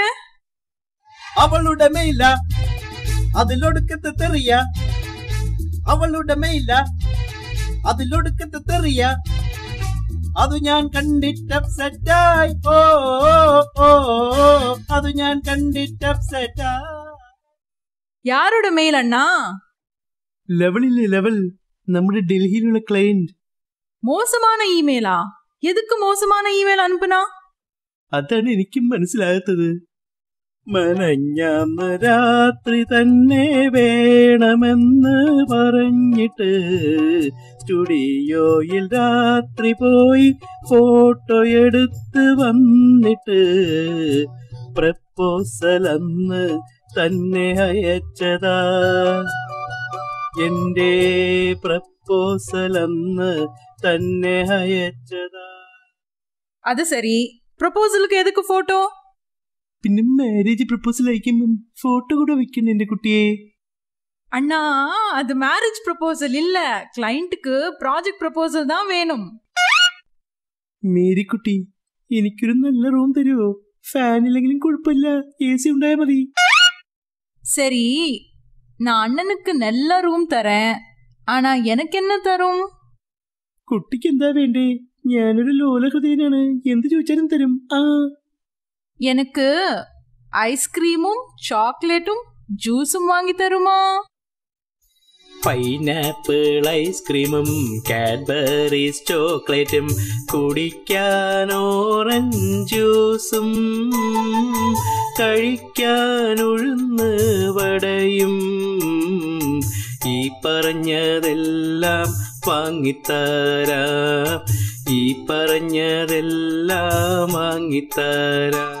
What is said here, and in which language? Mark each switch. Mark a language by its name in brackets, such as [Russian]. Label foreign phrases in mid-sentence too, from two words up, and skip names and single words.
[Malayalam] അവളുടമേ ഇല്ല അതിലൊടുക്കത്തെ തെറിയ, അവളുടമേ ഇല്ല അതിലൊടുക്കത്തെ തെറിയ, അത് ഞാൻ കണ്ടിട്ട് അപ്സെറ്റായി. ഓ അത് ഞാൻ കണ്ടിട്ട് അപ്സെറ്റായി. [Tamil] யாரோட மெயில் அண்ணா? [Malayalam] ലെവലില്ലേ ലെവൽ, നമ്മുടെ ഡൽഹിയിലുള്ള ക്ലയന്റ്. [Tamil] மோசமான இமெயிலா? எதுக்கு மோசமான இமெயில் அனுப்புனா? [Malayalam] അതാണ് എനിക്കും മനസ്സിലാകാത്തത്. മനഞ്ഞാന്ന് രാത്രി തന്നെ വേണമെന്ന് പറഞ്ഞിട്ട് സ്റ്റുഡിയോയിൽ രാത്രി പോയി ഫോട്ടോ എടുത്ത് വന്നിട്ട് പ്രപ്പോസൽ അന്ന് തന്നെ അയച്ചതാ. എന്റെ പ്രപ്പോസൽ അന്ന് തന്നെ അയച്ചതാ. [Tamil] அது சரி, ப்ரொபோசலுக்கு எதுக்கு போட்டோ? [Malayalam] പിന്നെ മാരേജ് പ്രപ്പോസൽ അയക്കുമ്പം ഫോട്ടോ കൂടെ വെക്കണം എന്റെ കുട്ടിയെ. [Tamil] அண்ணா, அது மேரேஜ் ப்ரொபோசல் இல்ல, கிளையண்ட்டுக்கு ப்ராஜெக்ட் ப்ரொபோசல் தான் வேணும். [Malayalam] മേരിക്കുട്ടി, എനിക്കൊരു നല്ല റൂം തരുമോ? ഫാൻ ഇല്ലെങ്കിലും കുഴപ്പമില്ല, AC ഉണ്ടായാ മതി. [Tamil] சரி, நான் அண்ணனுக்கு நல்ல ரூம் தரேன். ஆனா எனக்கு என்ன தரும்? [Malayalam] കുട്ടിക്ക് എന്താ വേണ്ടേ? ഞാനൊരു ലോല ഹൃദയനാണ്, എന്ത് ചോദിച്ചാലും തരും. [Tamil] எனக்கு ஐஸ்கிரீமும் சாக்லேட்டும் ஜூஸும் வாங்கி தருமா? [Malayalam] പൈനാപ്പിൾ ഐസ്ക്രീമും കാഡ്ബറീസ് ചോക്ലേറ്റും കുടിക്കാൻ ഓറഞ്ച് ജ്യൂസും കഴിക്കാൻ ഉഴുന്ന് വടയും ഈ പറഞ്ഞതെല്ലാം വാങ്ങിത്തരാം, ഈ പറഞ്ഞതെല്ലാം വാങ്ങിത്തരാം.